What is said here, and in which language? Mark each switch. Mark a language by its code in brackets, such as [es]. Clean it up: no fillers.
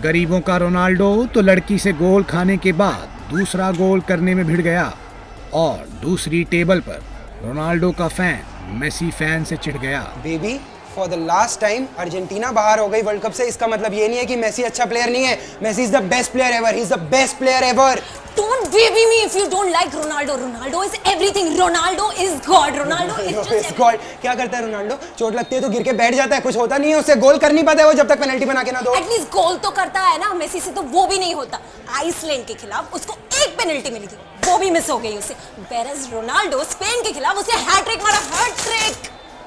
[hi] गरीबों का रोनाल्डो तो लड़की से गोल खाने के बाद दूसरा गोल करने में भिड़ गया और दूसरी टेबल पर रोनाल्डो का फैन मेसी फैन से चिढ़ गया। [en] baby for the last time [hi] Argentina बाहर हो गई वर्ल्ड कप से। इसका मतलब ये नहीं है कि मेसी अच्छा प्लेयर नहीं है। [en] Messi is the best player ever, he is the best player ever. Don't baby me if you don't like Ronaldo. Ronaldo is everything. Ronaldo is God. Ronaldo is just [hi] God. क्या करता है Ronaldo? चोट लगती है तो गिर के बैठ जाता है, कुछ होता नहीं है उससे। गोल कर नहीं पाता है वो जब तक पेनल्टी बना के ना दो। एटलीस्ट गोल तो करता है ना। मेसी से तो वो भी नहीं होता। आइसलैंड के खिलाफ उसको एक पेनल्टी मिली थी, वो भी मिस हो गई उससे। Whereas रोनाल्डो स्पेन के खिलाफ उसे हैट्रिक मारा, हैट्रिक।